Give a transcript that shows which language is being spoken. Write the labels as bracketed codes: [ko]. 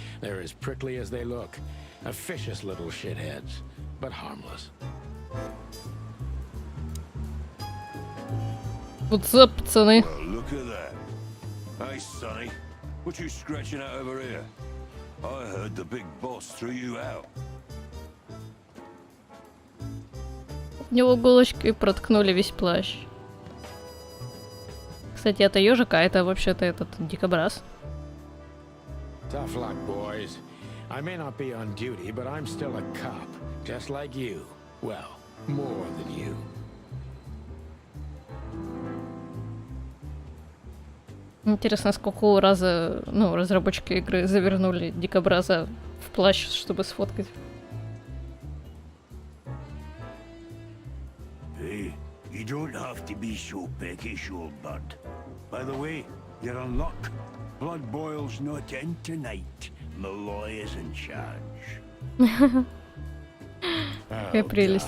[en] They're as prickly as they look. Officious little shitheads, but harmless. What's up, [ru] пацаны? [en] Well, look at that. Hey, Sonny, what you scratching out over here? I heard the big boss threw you out. [ru] В него иголочкой проткнули весь плащ. Кстати, это ежик, а это вообще-то этот дикобраз. [en] Tough luck, boys. I may not be on duty, but I'm still a cop, just like you. Well, more than you. [ru] Интересно, сколько раза, разработчики игры завернули дикобраза в плащ, чтобы сфоткать. [en] Hey, you don't have to be so peckish, old bud. By the way, you're on luck. Blood boil's not in tonight. Malloy is in charge. [ru] Какая прелесть.